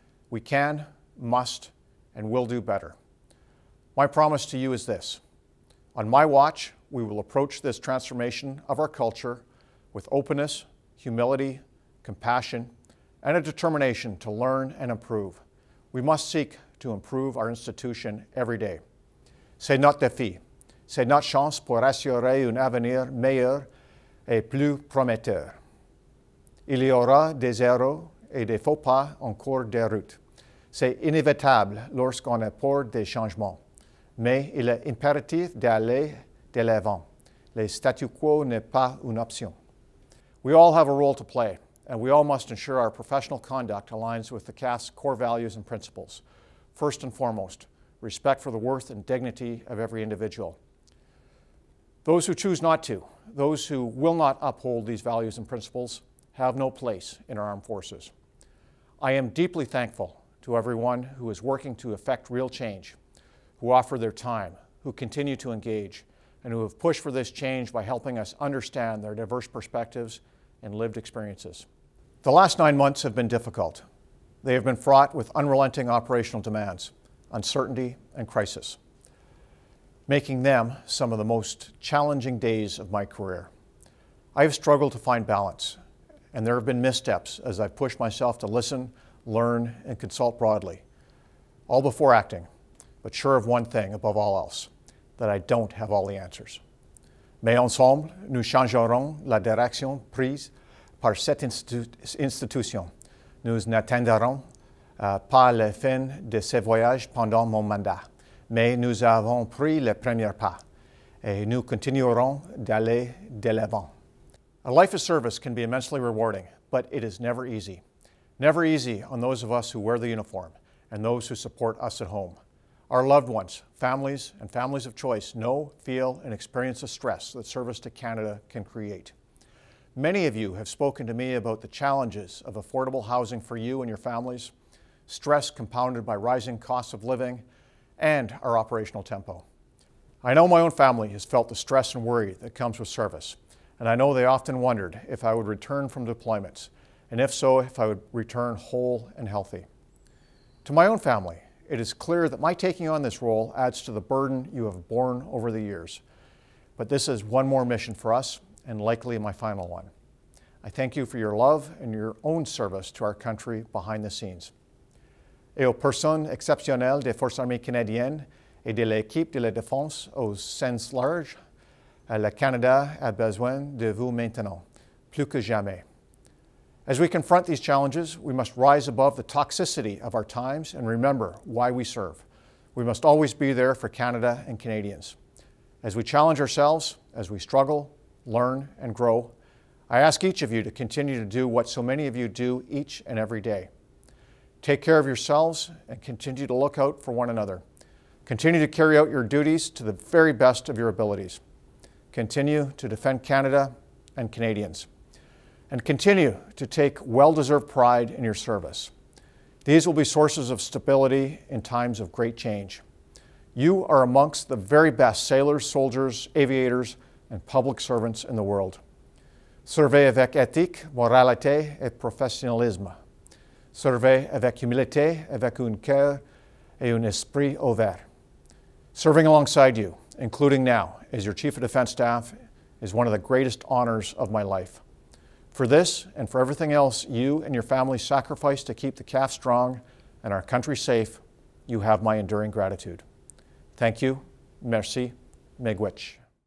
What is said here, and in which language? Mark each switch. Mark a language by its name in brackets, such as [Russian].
[English] We can, must, and will do better. My promise to you is this: On my watch, we will approach this transformation of our culture with openness, humility, compassion, and a determination to learn and improve. We must seek to improve our institution every day. [French] C'est notre défi. C'est notre chance pour assurer un avenir meilleur et plus prometteur. Il y aura des erreurs et des faux pas en cours de route. C'est inévitable lorsqu'on apporte des changements, mais il est impératif d'aller de l'avant. Le statu quo n'est pas une option. [English] We all have a role to play, and we all must ensure our professional conduct aligns with the CAF's core values and principles. First and foremost, respect for the worth and dignity of every individual. Those who choose not to, those who will not uphold these values and principles, have no place in our armed forces. I am deeply thankful to everyone who is working to effect real change, who offer their time, who continue to engage, and who have pushed for this change by helping us understand their diverse perspectives and lived experiences. The last 9 months have been difficult. They have been fraught with unrelenting operational demands, uncertainty, and crisis, making them some of the most challenging days of my career. I have struggled to find balance, and there have been missteps as I've pushed myself to listen, learn, and consult broadly, all before acting, but sure of one thing above all else, that I don't have all the answers. [French] Mais ensemble, nous changerons la direction prise par cette institution. Nous n'atteindrons pas la fin de ce voyage pendant mon mandat, mais nous avons pris le premier pas, et nous continuerons d'aller de l'avant. [English] A life of service can be immensely rewarding, but it is never easy. Never easy on those of us who wear the uniform and those who support us at home. Our loved ones, families, and families of choice know, feel, and experience the stress that service to Canada can create. Many of you have spoken to me about the challenges of affordable housing for you and your families, stress compounded by rising costs of living, and our operational tempo. I know my own family has felt the stress and worry that comes with service, and I know they often wondered if I would return from deployments, and if so, if I would return whole and healthy. To my own family, it is clear that my taking on this role adds to the burden you have borne over the years. But this is one more mission for us, and likely my final one. I thank you for your love and your own service to our country behind the scenes. [French] Et aux personnes exceptionnelles des Forces armées canadiennes et de l'équipe de la Défense au sens large, le Canada a besoin de vous maintenant, plus que jamais. [English] As we confront these challenges, we must rise above the toxicity of our times and remember why we serve. We must always be there for Canada and Canadians. As we challenge ourselves, as we struggle, learn, and grow, I ask each of you to continue to do what so many of you do each and every day. Take care of yourselves and continue to look out for one another. Continue to carry out your duties to the very best of your abilities. Continue to defend Canada and Canadians. And continue to take well-deserved pride in your service. These will be sources of stability in times of great change. You are amongst the very best sailors, soldiers, aviators, and public servants in the world. [French] Servez avec éthique, moralité et professionnalisme. Servez avec humilité, avec un cœur et un esprit ouvert. [English] Serving alongside you, including now, as your Chief of Defense Staff, is one of the greatest honors of my life. For this and for everything else you and your family sacrifice to keep the CAF strong and our country safe, you have my enduring gratitude. Thank you. [French] Merci. [Ojibwa] Miigwech.